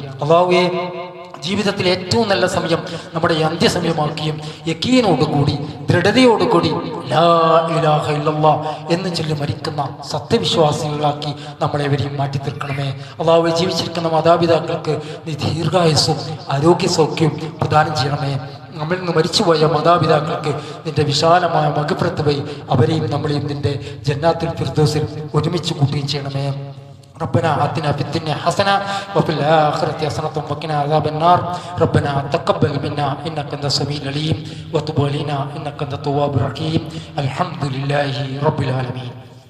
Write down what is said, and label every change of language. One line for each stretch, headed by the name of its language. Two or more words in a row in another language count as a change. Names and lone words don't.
Malayalam: അല്ലാഹുവേ, ജീവിതത്തിൽ ഏറ്റവും നല്ല സമയം നമ്മുടെ അന്ത്യസമയമാക്കിയും യക്കീനോടുകൂടി ദൃഢതയോടുകൂടി
Arabic: لا إله إلا الله
Malayalam: എന്ന് ചൊല്ലി മരിക്കുന്ന സത്യവിശ്വാസികളാക്കി നമ്മളെവരെയും മാറ്റി തീർക്കണമേ. അല്ലാഹുവേ, ജീവിച്ചിരിക്കുന്ന മാതാപിതാക്കൾക്ക് നീ ദീർഘായുസ്സും ആരോഗ്യസൗഖ്യവും പ്രദാനം ചെയ്യണമേ. നമ്മളിൽ നിന്ന് മരിച്ചുപോയ മാതാപിതാക്കൾക്ക് നിന്റെ വിശാലമായ മഗ്ഫിറത്ത് വഴി അവരെയും നമ്മളെയും നിന്റെ ജന്നാത്തുൽ ഫിർദൗസിൽ ഒരുമിച്ച് കൂട്ടുകയും ചെയ്യണമേ.
Arabic: ربنا آتنا في الدنيا حسنة وفي الآخرة حسنة وقنا عذاب النار. ربنا تقبل منا إنك أنت السميع العليم وتب علينا إنك أنت التواب الرحيم. الحمد لله رب العالمين.